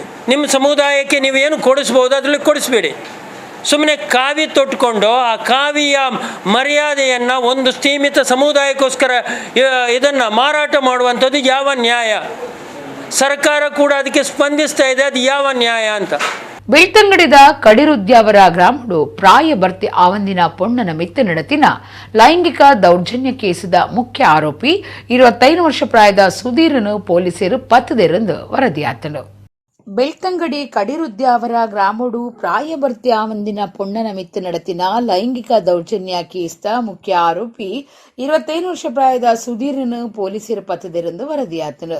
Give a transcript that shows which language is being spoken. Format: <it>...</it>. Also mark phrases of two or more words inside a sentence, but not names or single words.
<kn>ನಿಮ್ಮ ಸಮುದಾಯಕ್ಕೆ ನೀವು ಏನು ಕೊಡಿಸ್ಬೋದು ಅದರಲ್ಲಿ ಕೊಡಿಸ್ಬೇಡಿ. ಸುಮ್ಮನೆ ಕಾವಿ ತೊಟ್ಕೊಂಡು ಆ ಕಾವಿಯ ಮರ್ಯಾದೆಯನ್ನು ಒಂದು ಸೀಮಿತ ಸಮುದಾಯಕ್ಕೋಸ್ಕರ ಇದನ್ನು ಮಾರಾಟ ಮಾಡುವಂಥದ್ದು ಯಾವ ನ್ಯಾಯ? ಸರ್ಕಾರ ಕೂಡ ಅದಕ್ಕೆ ಸ್ಪಂದಿಸ್ತಾ ಇದೆ, ಅದು ಯಾವ ನ್ಯಾಯ ಅಂತ.</kn> <tcy>ಬೆಳ್ತಂಗಡಿದ ಕಡಿರುದ್ಯಾವರ ಗ್ರಾಮಡು ಪ್ರಾಯ ಭರ್ತಿ ಆವಂದಿನ ಪೊಣ್ಣನ ಮಿತ್ತ ನಡತಿನ ಲೈಂಗಿಕ ದೌರ್ಜನ್ಯ ಕೇಸಿದ ಮುಖ್ಯ ಆರೋಪಿ 25 ವರ್ಷ ಪ್ರಾಯದ ಸುಧೀರನು ಪೊಲೀಸರು ಪತ್ತದೆರೆಂದು ವರದಿಯಾತನು. ಬೆಳ್ತಂಗಡಿ ಕಡಿರುದ್ಯಾವರ ಗ್ರಾಮಡು ಪ್ರಾಯ ಭರ್ತಿ ಆವಂದಿನ ಪೊಣ್ಣನ ಮಿತ್ತ ನಡತಿನ ಲೈಂಗಿಕ ದೌರ್ಜನ್ಯ ಕೇಸ್ದ ಮುಖ್ಯ ಆರೋಪಿ 25 ವರ್ಷ ಪ್ರಾಯದ ಸುಧೀರನು ಪೊಲೀಸರು ಪತ್ತದೆರೆಂದು ವರದಿಯಾತನು.</tcy>